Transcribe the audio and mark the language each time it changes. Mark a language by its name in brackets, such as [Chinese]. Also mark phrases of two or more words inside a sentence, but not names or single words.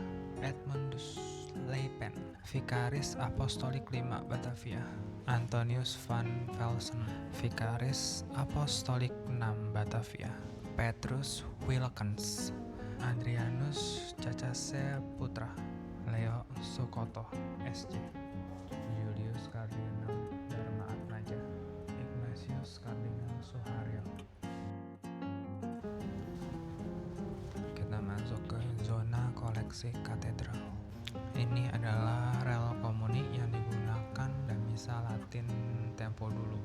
[Indonesian] Edmundus Leipen, Vikaris Apostolik 5 Batavia. Antonius van Velsen, Vikaris Apostolik 6 Batavia. Petrus Wilkens, Adrianus Cacase Putra, Leo Sukoto, SJ. Julius Kardinal Dharma-Atmaja, Ignatius Kardinal Suharyo. Kita masuk ke zona koleksi katedral. Ini adalah rel komuni yang digunakan dan misa Latin tempo dulu.